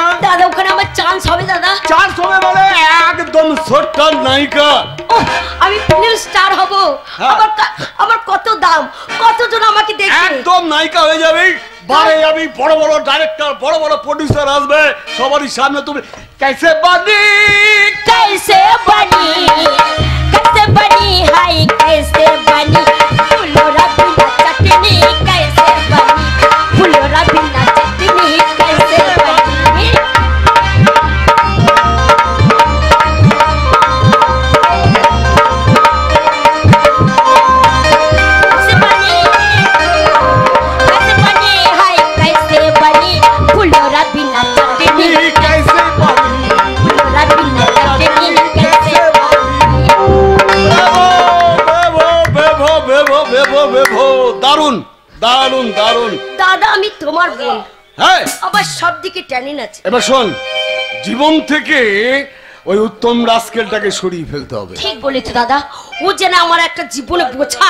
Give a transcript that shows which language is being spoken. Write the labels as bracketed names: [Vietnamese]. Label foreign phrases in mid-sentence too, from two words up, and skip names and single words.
[Bangla] দাদা ওখানে আমার চান্স হবে দাদা? চান্স হবে মানে একদম ছোট্ট নায়িকা। ওহ, আমি ফিল্ম স্টার হব। হ্যাঁ। আমার কত দাম, কতজন আমাকে দেখবে। একদম নায়িকা হয়ে যাবে। বারে আমি বড় বড় ডাইরেক্টর, বড় বড় প্রোডিউসার আসবে, সবারই সামনে তুমি [Hindi] कैसे बनी कैसे बनी, कैसे बनी, हाय कैसे बनी, फुलोरा बिना चटनी कैसे बनी, फुलोरा बिना चटनी कैसे बनी। कैसे बनी, कैसे बनी, हाय कैसे बनी, फुलोरा बिना चटनी कैसे बनी। फुलोरा बिना चटनी कैसे बनी। [Bangla] বেভো বেভো বেভো বেভো, দারুন দারুন দারুন। দাদা আমি তোমার বোন, হ্যাঁ আবার সব দিকে ট্যানিন আছে। এবার শোন, জীবন থেকে ওই উত্তম রাস্কেলটাকে সরিয়ে ফেলতে হবে। ঠিক বলেছো দাদা, ও যেন আমার একটা জীবনে বোঝা,